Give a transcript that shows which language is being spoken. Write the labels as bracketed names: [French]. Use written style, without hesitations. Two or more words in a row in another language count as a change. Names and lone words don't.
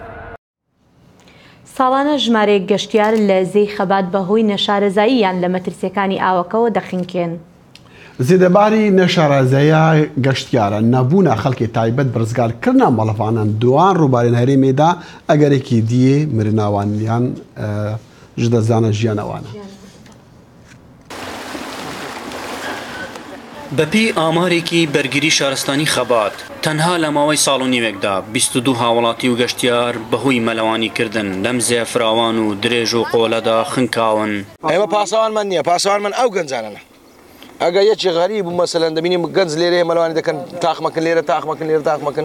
[Central Kurdish] ساڵانە ژمارەیەک گەشتیار لە زەی خەبات بەهۆی نەشارەزاییان لە مەترسیەکانی ئاوەکەوە دەخینکێن. [Kurdish] زێدەباری نەشارەزاییە گەشتیارە نەبوونە خەڵکی تایبەت برزگارکردنا مەڵەفانان دوان ڕووبارێن هەرێمێدا ئەگەرێکی دیێ مرناوانیان ji dezana jiyanewan e. [Central Kurdish] بەپی ئامارێکی بەرگری شارستانی خەبات تەنها لە ماوەی ساڵ و نیوێکدا 22 هاوڵاتی و گەشتیار بەهۆی مەلەوانیکردن لەم زێ فراوان و درێژ و قۆلەدا خنکاون. ئێمە پاسەوانمان نییە، پاسەوانمان ئەو گەنجانە. ئەگە یەکی غەریب و مەسەلەن دەبینیم گەنج لێرەیە مەلەوانی دەکەن تاقمەکەن لێرە تاقمەکەن لێرە تاقمەکەن.